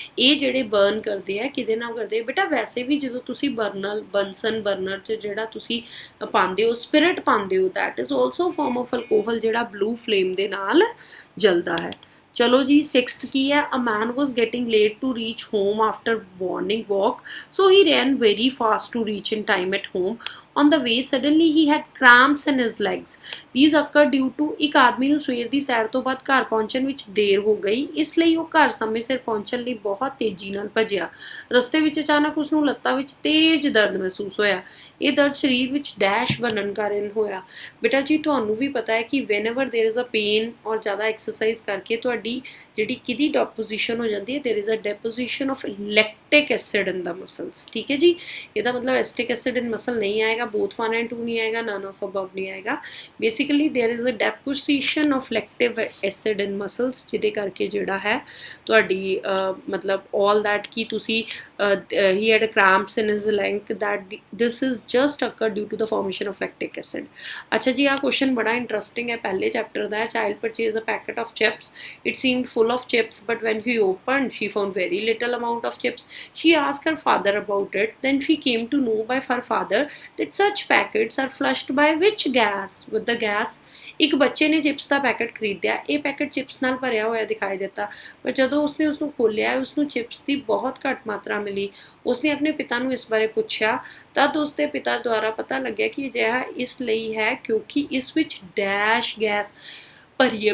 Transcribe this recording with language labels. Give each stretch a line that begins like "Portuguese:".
Punjabi: ਇਹ ਜਿਹੜੇ ਬਰਨ ਕਰਦੇ ਆ ਕਿਹਦੇ ਨਾਲ ਕਰਦੇ? ਬੇਟਾ ਵੈਸੇ ਵੀ ਜਦੋਂ ਤੁਸੀਂ ਬਨਸਨ ਬਰਨਰ 'ਚ ਜਿਹੜਾ ਤੁਸੀਂ ਪਾਉਂਦੇ ਹੋ ਸਪਿਰਿਟ ਪਾਉਂਦੇ ਹੋ,
English: that is also form of alcohol
Punjabi: ਜਿਹੜਾ ਬਲੂ ਫਲੇਮ ਦੇ ਨਾਲ ਜਲਦਾ ਹੈ। ਚਲੋ ਜੀ 6th ਕੀ ਹੈ?
English: A man was getting late to reach home after morning walk, so he ran very fast to reach in time at home. on the way suddenly he had cramps in his legs. these occurred due to
Punjabi: ਇੱਕ ਆਦਮੀ ਨੂੰ ਸਵੇਰ ਦੀ ਸੈਰ ਤੋਂ ਬਾਅਦ ਘਰ ਪਹੁੰਚਣ ਵਿੱਚ ਦੇਰ ਹੋ ਗਈ, ਇਸ ਲਈ ਉਹ ਘਰ ਸਮੇਂ ਸਿਰ ਪਹੁੰਚਣ ਲਈ ਬਹੁਤ ਤੇਜ਼ੀ ਨਾਲ ਭੱਜਿਆ। ਰਸਤੇ ਵਿੱਚ ਅਚਾਨਕ ਉਸ ਨੂੰ ਲੱਤਾਂ ਵਿੱਚ ਤੇਜ਼ ਦਰਦ ਮਹਿਸੂਸ ਹੋਇਆ। ਇਹ ਦਰਦ ਸਰੀਰ ਵਿੱਚ ਡੈਸ਼ ਬਣਨ ਕਾਰਨ ਹੋਇਆ। ਬੇਟਾ ਜੀ ਤੁਹਾਨੂੰ ਵੀ ਪਤਾ ਹੈ ਕਿ
English: whenever there is a pain
Punjabi: ਔਰ ਜ਼ਿਆਦਾ ਐਕਸਰਸਾਈਜ਼ ਕਰਕੇ ਤੁਹਾਡੀ ਜਿਹੜੀ ਕਿਹਦੀ ਡਿਪੋਜੀਸ਼ਨ ਹੋ ਜਾਂਦੀ ਹੈ,
English: there is a deposition of lactic acid in the muscles,
Punjabi: ਠੀਕ ਹੈ ਜੀ। ਇਹਦਾ ਮਤਲਬ ਐਸਟਿਕ ਐਸਿਡ ਇਨ ਮਸਲ ਨਹੀਂ ਆਏਗਾ,
English: both 1 and 2
Punjabi: ਨਹੀਂ ਆਏਗਾ,
English: none of above
Punjabi: ਨਹੀਂ ਆਏਗਾ।
English: basically there is a deposition of lactic acid in muscles,
Punjabi: ਜਿਹਦੇ ਕਰਕੇ ਜਿਹੜਾ ਹੈ ਤੁਹਾਡੀ ਮਤਲਬ
English: all that
Punjabi: ਕਿ ਤੁਸੀਂ
English: he had cramps in his leg, that this is just occurred due to the formation of lactic acid.
Punjabi: ਅੱਛਾ ਜੀ ਆਹ ਕੁਐਸਚਨ ਬੜਾ ਇੰਟਰਸਟਿੰਗ ਹੈ, ਪਹਿਲੇ ਚੈਪਟਰ ਦਾ ਹੈ।
English: Child purchased a packet of chips. It seemed full of chips, but when he opened she found very little amount of chips. She asked her father about it. Then she came to know by her father that such packets are flushed by which gas? With the gas.
Punjabi: ਇੱਕ ਬੱਚੇ ਨੇ chips ਦਾ packet ਖਰੀਦਿਆ, ਇਹ packet chips ਨਾਲ ਭਰਿਆ ਹੋਇਆ ਦਿਖਾਈ ਦਿੱਤਾ, ਪਰ ਜਦੋਂ ਉਸਨੇ ਉਸਨੂੰ ਖੋਲ੍ਹਿਆ ਉਸਨੂੰ ਚਿਪਸ ਦੀ ਬਹੁਤ ਘੱਟ ਮਾਤਰਾ ਮਿਲੀ। ਉਸਨੇ ਆਪਣੇ ਪਿਤਾ ਨੂੰ ਇਸ ਬਾਰੇ ਪੁੱਛਿਆ, ਤਦ ਉਸਦੇ ਪਿਤਾ ਦੁਆਰਾ ਪਤਾ ਲੱਗਿਆ ਕਿ ਅਜਿਹਾ ਇਸ ਲਈ ਹੈ ਕਿਉਂਕਿ ਇਸ ਵਿੱਚ ਡੈਸ਼ ਗੈਸ ਭਰੀ ਹੈ।